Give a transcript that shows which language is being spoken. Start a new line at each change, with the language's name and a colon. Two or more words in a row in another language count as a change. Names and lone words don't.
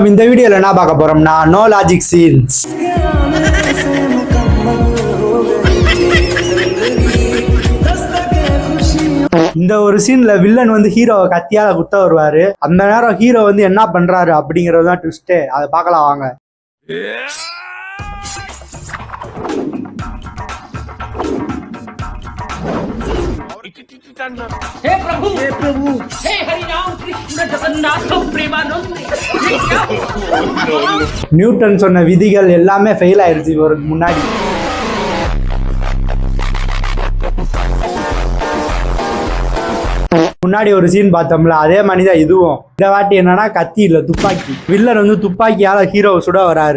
Tamil: இந்த வீடியோல என்ன பார்க்க போறோம்னா
English: no logic scenes.
Tamil: இந்த ஒரு சீன்ல வில்லன் வந்து ஹீரோவை கத்தியால குத்த வருவாரு. அந்த நேரம் ஹீரோ வந்து என்ன பண்றாரு அப்படிங்கறது தான் ட்விஸ்டே. அதை பார்க்கலாம் வாங்க.
Hindi: हे प्रभु हे हरि राम कृष्ण जगन्नाथ प्रेमानंद
Tamil: நியூட்டன் சொன்ன விதிகள் எல்லாமே ஃபெயில் ஆயிருச்சு இவருக்கு முன்னாடி. முன்னாடி ஒரு சீன் பார்த்தோம்ல, அதே மாதிரிதான் இதுவும். இந்த வாட்டி என்னன்னா கத்தி இல்ல துப்பாக்கி. வில்லன் வந்து துப்பாக்கியால ஹீரோவை சுட வராரு.